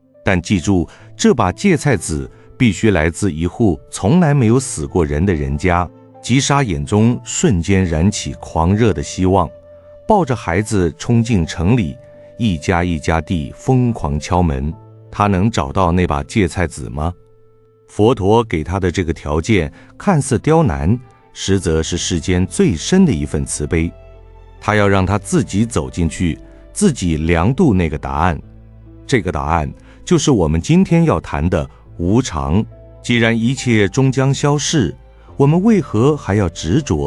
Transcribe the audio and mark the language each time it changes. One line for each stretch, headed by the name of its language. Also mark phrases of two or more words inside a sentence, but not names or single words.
Chinese: 但記住，這把芥菜籽必須來自一戶從來沒有死過人的人家。” 吉莎眼中瞬間燃起狂熱的希望，抱着孩子衝進城裡，一家一家地瘋狂敲門。他能找到那把芥菜籽嗎？佛陀給他的這個條件看似刁難，實則是世間最深的一份慈悲。他要讓他自己走進去，自己量度那個答案。這個答案就是我們今天要談的無常。既然一切終將消逝，我們為何還要執着？